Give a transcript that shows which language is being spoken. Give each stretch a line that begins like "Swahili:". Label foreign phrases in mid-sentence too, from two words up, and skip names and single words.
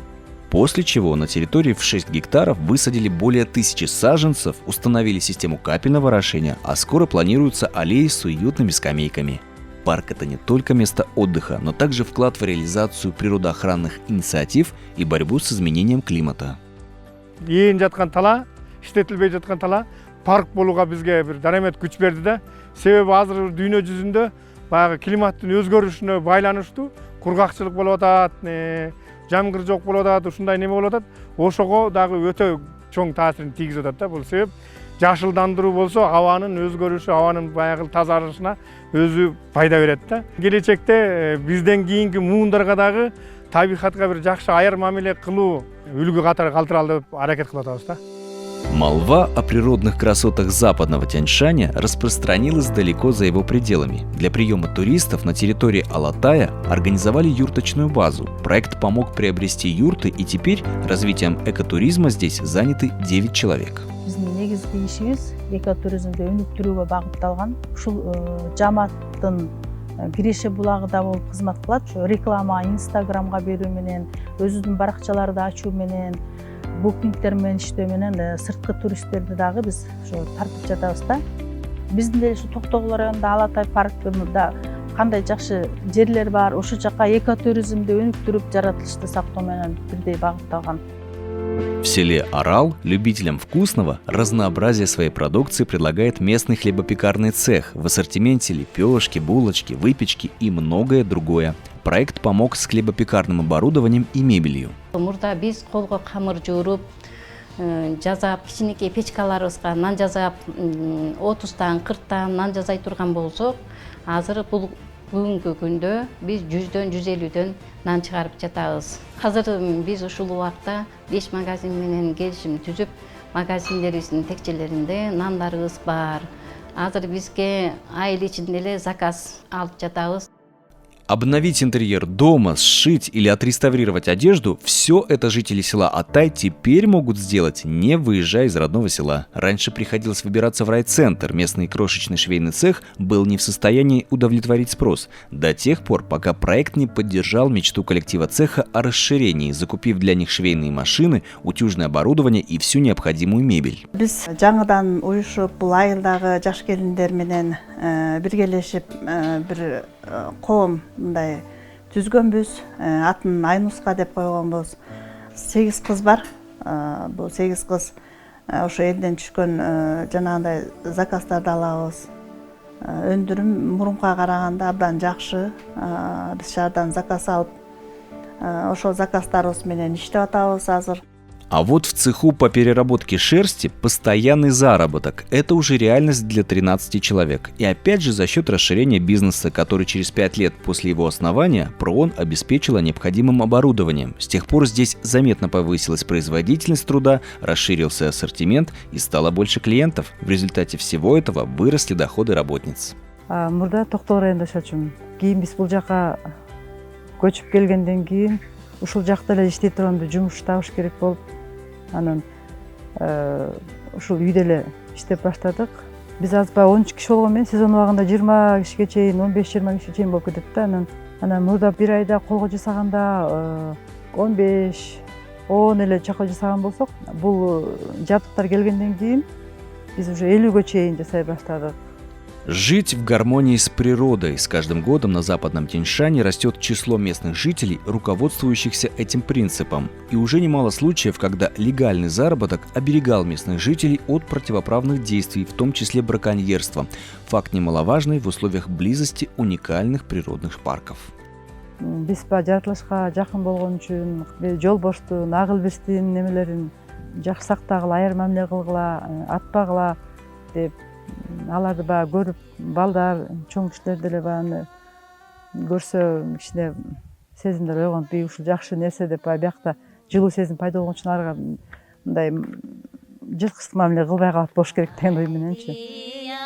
Russian: После чего на территории в 6 гектаров высадили более 1000 саженцев, установили систему капельного орошения, а скоро планируются аллеи с уютными скамейками. Парк – это не только место отдыха, но также вклад в реализацию природоохранных инициатив и борьбу с изменением климата.
Kyrgyz: Ең жатқан тала, иштетилбей жатқан тала парк болууга бизге бир дарамет күч берди да. Себеби азыр дүйнө жүзүндө баягы климаттын өзгөрүшүнө байланыштуу кургакчылык болуп атат, жамгыр жок болуп атат, ушундай неме болуп атат. Ошого дагы өтө чоң таасирин тийгизип атат да. Бул себеп жашылдандыруу болсо абанын өзгөрүшү, абанын баягы тазарышына өзү пайда берет да. Келечекте бизден кийинки муундарга дагы табигатка бир жакшы аяр мамиле кылуу үлгү катары калтыралы деп аракет кылып атабыз да.
Russian: Молва о природных красотах западного Тяньшаня распространилась далеко за его пределами. Для приема туристов на территории Алатая организовали юрточную базу. Проект помог приобрести юрты, и теперь развитием экотуризма здесь заняты 9 человек.
Kyrgyz: Негизги ишибиз экотуризмди өнүктүрүүгө багытталган. Ушул жамааттын киреше булагыда болуп кызмат кылат. Ушу реклама, инстаграмга берүү менен, өзүбүздүн баракчаларды ачуу менен, букингдер менен иштөө менен сырткы туристтерди дагы биз ошо тартып жатабыз да. Биздин деле ушу Токтогул районунда Алатай паркында кандай жакшы жерлер бар, ошол жака экотуризмди өнүктүрүп, жаратылышты сактоо менен бирдей багытталган.
Russian: В селе Арал любителям вкусного разнообразие своей продукции предлагает местный хлебопекарный цех. В ассортименте лепешки, булочки, выпечки и многое другое. Проект помог с хлебопекарным оборудованием и мебелью.
Kyrgyz: Мурда биз колго камыр жууруп, жазап, кичинекей печкаларыбызга нан жазап, 30-тан 40-тан нан жазай турган болсок, азыр бул бүгүнкү күндө биз 100дөн 150дөн нан чыгарып жатабыз. Азыр биз ушул убакта 5 магазин менен келишим түзүп, магазиндерибиздин текчелеринде нандарыбыз бар. Азыр бизге айыл ичинде эле заказ алып жатабыз.
Russian: Обновить интерьер дома, сшить или отреставрировать одежду – все это жители села Атай теперь могут сделать, не выезжая из родного села. Раньше приходилось выбираться в райцентр. Местный крошечный швейный цех был не в состоянии удовлетворить спрос. До тех пор, пока проект не поддержал мечту коллектива цеха о расширении, закупив для них швейные машины, утюжное оборудование и всю необходимую мебель. Биз жаңыдан уюшуп, бул айылдагы жаш келиндер менен биргелешип бир коом мындай түзгөнбүз. Атын Айнуска деп койгонбуз. 8 кыз бар. Бул 8 кыз ошо элден түшкөн жанагындай заказдарды алабыз. Өндүрүм мурунка караганда абдан жакшы. Биз шаардан заказ алып, ошол заказдарыбыз менен иштеп атабыз азыр. А вот в цеху по переработке шерсти постоянный заработок. Это уже реальность для 13 человек. И опять же за счет расширения бизнеса, который через 5 лет после его основания ПРООН обеспечила необходимым оборудованием. С тех пор здесь заметно повысилась производительность труда, расширился ассортимент и стало больше клиентов. В результате всего этого выросли доходы работниц.
Kyrgyz: Мурда Токтогул районунда жашачумун. Кийин биз бул жака көчүп келгенден кийин ушул жакта эле иштей турганда жумуш табыш керек болуп, анан ушул үйдө эле иштеп баштадык. Биз азбай 13 киши болгон менен сезон убагында 20 кишиге чейин, 15-20 кишиге чейин болуп кетет да. Анан мурда бир айда колго жасаганда 15-10 эле чакы жасаган болсок, бул жабдыктар келгенден кийин биз уже 50ге чейин жасай баштадык.
Russian: Жить в гармонии с природой. С каждым годом на Западном Тянь-Шане растет число местных жителей, руководствующихся этим принципом. И уже немало случаев, когда легальный заработок оберегал местных жителей от противоправных действий, в том числе браконьерства. Факт немаловажный в условиях близости уникальных природных парков.
Kyrgyz: Биз жаратылышка жакын болгон үчүн жолбоштун, ак илбирстин немелерин жакшы сактагыла, айыр мамиле кылгыла, атпагыла деп аларды баягы көрүп, балдар, чоң кишилер деле баягы көрсө кичине сезимдер ойгонуп, ушул жакшы нерсе деп биякта жылуу сезим пайда болгон үчүн арга мындай жырткычтык мамиле кылбай калат болуш керек деген ой мененчи.